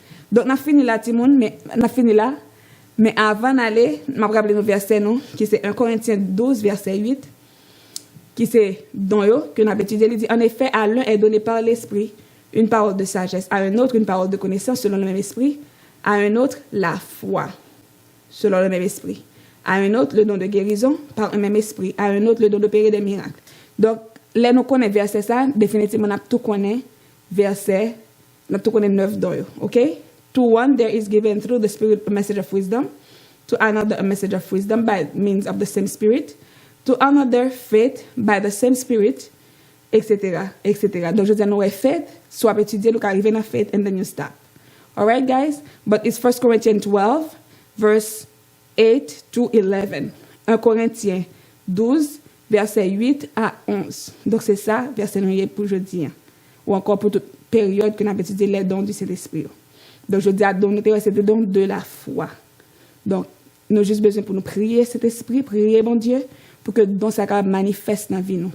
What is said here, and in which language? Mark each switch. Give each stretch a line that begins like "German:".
French: Donc, on a fini là, Timon, mais on a fini là. Mais avant d'aller, je vais vous rappeler nos versets, non, qui c'est 1 Corinthiens 12, verset 8, qui c'est dans eux, que nous avons étudié. Il dit, en effet, à l'un est donné par l'Esprit une parole de sagesse, à un autre une parole de connaissance selon le même esprit, à un autre la foi selon le même esprit, à un autre le don de guérison par un même esprit, à un autre le don d'opérer des miracles. Donc, là, nous connaissons verset ça, définitivement, nous tout connaissons verset, nous tout connaissons 9 dans eux, ok?
English: To one there is given through the Spirit a message of wisdom, to another a message of wisdom by means of the same Spirit, to another faith by the same Spirit, etc., etc.
French: Donc, je dis, nous avons faith, soit étudier, nous arrivons à faith,
English: and then you stop. All right, guys? But it's 1 Corinthians 12, verse 8 to 11.
French: 1 Corinthiens 12, verset 8 à 11. Donc, c'est ça, verset pour jeudi. Ou encore pour toute période que nous avons étudié les dons du Saint-Esprit. Donc, je dis à don, c'est le don de la foi. Donc, nous avons juste besoin pour nous prier cet esprit, prier, bon Dieu, pour que don ça manifeste dans la vie. Nous.